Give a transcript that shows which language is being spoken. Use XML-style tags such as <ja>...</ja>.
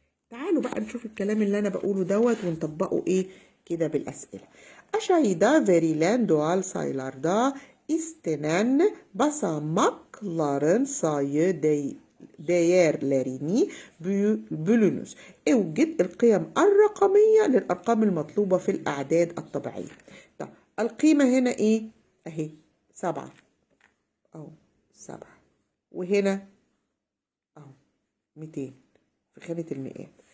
<ar>تعالوا بقى نشوف الكلام اللي انا بقوله دوت ونطبقه ايه كده بالاسئله.</ar> <tr>Aşağıda verilen doğal sayılarda istenen basamakların sayı değerlerini bölünüz.</tr> <ar>اوجد القيم الرقمية للأرقام المطلوبة في الأعداد الطبيعية. طب القيمة هنا ايه؟ اهي 7 اهو 7، وهنا اهو 200 في خانة المئات.</ar>